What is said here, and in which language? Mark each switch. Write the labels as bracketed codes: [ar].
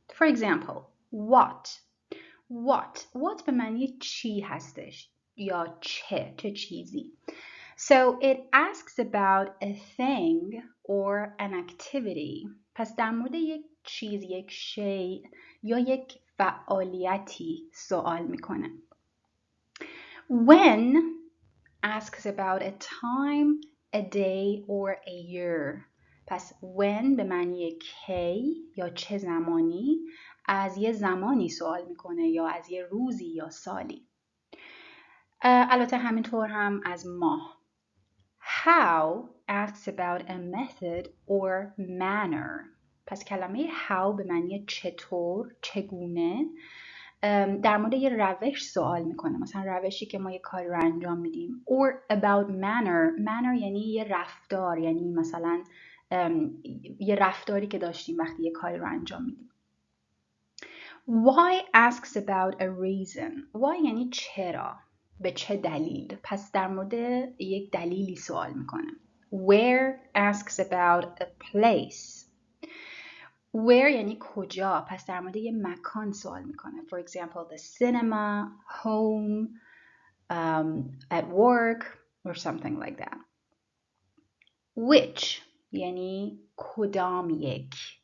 [en] For example, what [fa] به معنی چی هستش یا چه چیزی. [en] So it asks about a thing or an activity. [fa] پس در مورد یک چیز، یک شی یا یک فعالیتی سوال میکنه. [en] When asks about a time, a day or a year. [fa] پس when به معنی کی یا چه زمانی، از یه زمانی سوال میکنه یا از یه روزی یا سالی. البته همینطور هم از ماه. [en] How asks about a method or manner. [fa] پس کلمه how به معنی چطور، چگونه، در مورد یه روش سوال میکنه، مثلا روشی که ما یه کاری رو انجام میدیم. [en] Or about manner [fa] یعنی یه رفتار، یعنی مثلا یه رفتاری که داشتیم وقتی یه کاری رو انجام میدیم. [en] Why asks about a reason. [fa] Why یعنی چرا، به چه دلیل، پس در مورد یک دلیلی سوال میکنه. [en] Where asks about a place. [fa] Where یعنی کجا، پس در مورد یه مکان سوال میکنه. [en] For example, the cinema, home, at work or something like that. [fa] Which یعنی کدام یک.